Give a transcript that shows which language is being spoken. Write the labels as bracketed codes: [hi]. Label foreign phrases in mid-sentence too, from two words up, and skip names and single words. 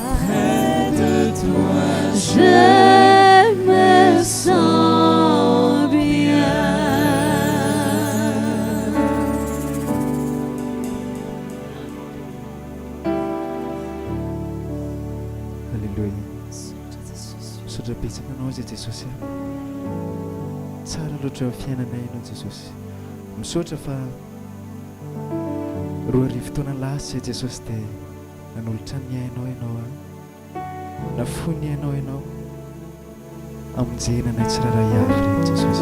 [fr] Près de toi, je me sens bien. Alléluia. [mg] Misaotra betsaka anao zay Jesosy. Tsara loatra ny fiainanay ianao Jesosy. Misaotra fa roa arivo taona lasa zay Jesosy dia nanolotra ny ainao ianao, nafony ianao amonjenanay tsiraray avy reny Jesosy.